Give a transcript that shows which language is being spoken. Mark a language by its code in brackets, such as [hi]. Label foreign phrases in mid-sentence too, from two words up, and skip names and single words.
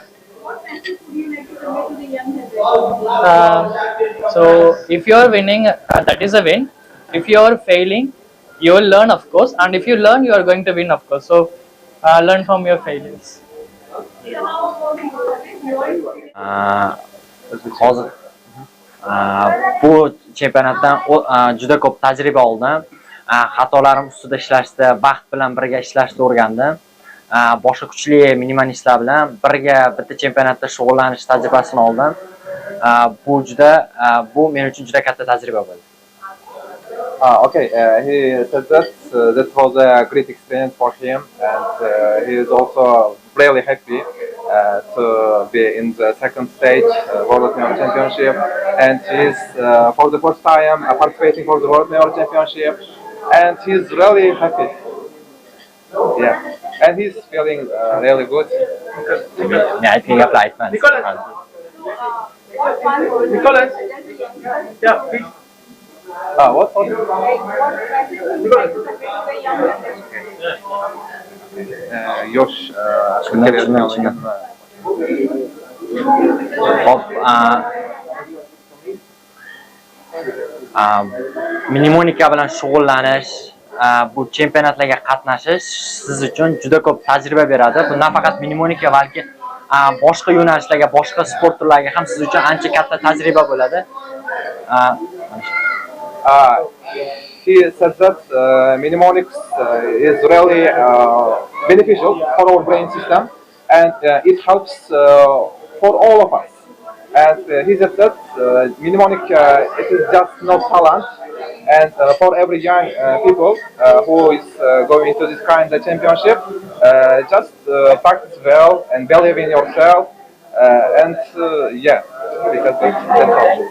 [en] What message would you like to convey to the young generation? So if you are winning, that is a win. If you are failing, you will learn, of course, and if you learn, you are going to win, of course. So learn from your failures. So how about you? [uz] Hozir bu chempionatdan juda ko'p tajriba oldim. Xatolarim ustida ishlashda, baxt bilan birga ishlashni o'rgandim. Boshqa kuchli minimalistlar bilan birga bitta chempionatda shug'ullanish tajribasini oldim. Bu men uchun juda katta tajriba bo'ldi. [en] Okay, he said that that was a great experience for him, and he is also really happy to be in the second stage World Memory Championship, and he is for the first time participating for the World Memory Championship, and he is really happy. Yeah, and he's feeling really good. [uz] Ne aytgan gaplar aytmadi. [en] Nicholas, yeah, please. What? What message would you like to convey to the young generation? [uz] Yosh, Hop, mnemonika bilan shug'ullanish, bu chempionatlarga qatnashish siz uchun juda ko'p tajriba beradi. Bu nafaqat mnemonika, balki boshqa yo'nalishlarga, boshqa sport turlariga ham siz uchun ancha katta tajriba bo'ladi. [en] He said that mnemonics is really beneficial for our brain system, and it helps for all of us. As he just said, mnemonic it is just no talent, and for every young people who is going to this kind of championship, just practice well and believe in yourself, and yeah, because that's all.